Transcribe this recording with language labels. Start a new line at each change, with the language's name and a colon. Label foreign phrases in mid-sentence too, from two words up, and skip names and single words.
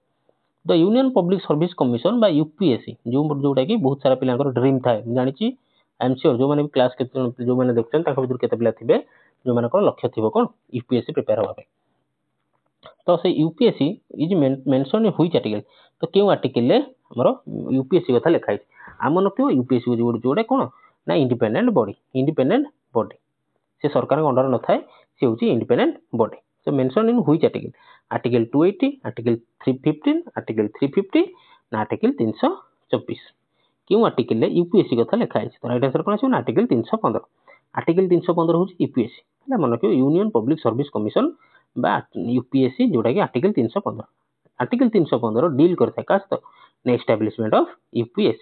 Odia: ଦ ୟୁନିୟନ ପବ୍ଲିକ ସର୍ଭିସ କମିଶନ ବା UPSC, ଯୋଉଟା କି ବହୁତ ସାରା ପିଲାଙ୍କର ଡ୍ରିମ୍ ଥାଏ, ମୁଁ ଜାଣିଛି,
English: I am sure
Odia: ଯୋଉମାନେ ବି କ୍ଲାସ୍ ଯୋଉମାନେ ଦେଖୁଛନ୍ତି ତାଙ୍କ ଭିତରୁ କେତେ ପିଲା ଥିବେ ଯୋଉମାନଙ୍କର ଲକ୍ଷ୍ୟ ଥିବ କ'ଣ UPSC ପ୍ରିପେୟାର ହେବା ପାଇଁ। ତ ସେଇ
English: UPSC is mentioned in which article?
Odia: ତ କେଉଁ ଆର୍ଟିକଲରେ ଆମର UPSC କଥା ଲେଖା ହେଇଛି? ଆମ ନଥିବ UPSC ଯୋଉଟା କ'ଣ ନା
English: independent body,
Odia: ସେ ସରକାରଙ୍କ ଅଣ୍ଡର ନଥାଏ, ସେ ହେଉଛି
English: independent body. So mention in which article? Article 280, Article 315, Article 350 ନା Article 324?
Odia: କେଉଁ ଆର୍ଟିକଲରେ UPSC କଥା ଲେଖା ହେଇଛି? ତ
English: right answer
Odia: କ'ଣ ଆସିବ ନା Article 315। Article 315 ହେଉଛି UPSC, ହେଲା ମନେ ରଖିବ, ୟୁନିୟନ ପବ୍ଲିକ ସର୍ଭିସ କମିଶନ ବା UPSC, ଯୋଉଟାକି Article 315। Article 315 ଡିଲ୍ କରିଥାଏ କାହା ସହିତ ନା
English: establishment of UPSC.